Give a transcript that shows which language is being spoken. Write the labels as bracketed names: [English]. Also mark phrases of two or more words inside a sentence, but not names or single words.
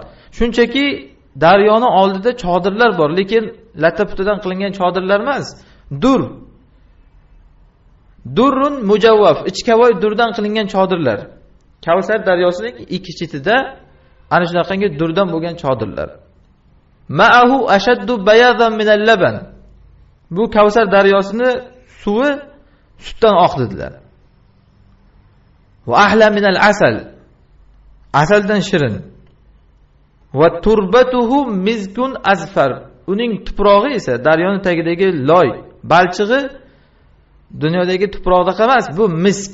[Uzbek] Shunchaki daryoni oldida chodirlar bor, lekin latta-putadan qilingan chodirlar emas. [Arabic] در مجوف, [Uzbek] ichkavoy durdan qilingan chodirlar. Kavsar daryosining ikki chetida ana shunaqangi durdan bo'lgan chodirlar. [Arabic] ماؤه أشد بياضا من اللبن. [Uzbek] Bu Kavsar daryosini suvi sutdan oq dedilar. [Arabic] وأحلى من العسل. [Uzbek] Asaldan shirin. [Arabic] وتربته مسك أذفر. [Uzbek] Uning tuprog'i esa daryoning tagidagi loy, balchig'i dunyodagi tuproqda emas, bu misk.